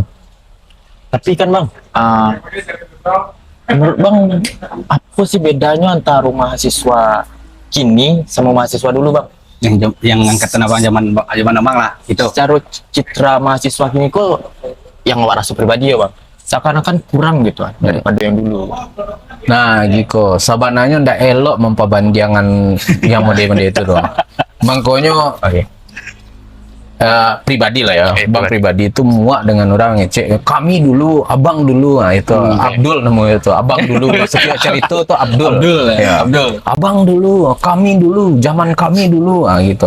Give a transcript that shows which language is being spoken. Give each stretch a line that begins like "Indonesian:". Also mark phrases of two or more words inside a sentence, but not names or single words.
Indonesian: Tapi kan Bang, menurut Bang, apa sih bedanya antara mahasiswa kini sama mahasiswa dulu Bang? Yang angkatan abang zaman abang lah itu. Secara citra mahasiswa kini kok yang awak rasa pribadi ya Bang, seakan-akan kurang gitu kan daripada yang dulu. Nah,
Minangkabau: Giko, sabananya ndak elok
Indonesian: memperbandingan yang mode-mode itu doang. Mangkonyo pribadi lah ya, bang pribadi itu muak dengan orang ngecek kami dulu, abang dulu, nah itu Abdul namanya itu, abang dulu. Setiap cerita itu Abdul ya. Abdul. Abang dulu, kami dulu, zaman kami dulu, nah gitu.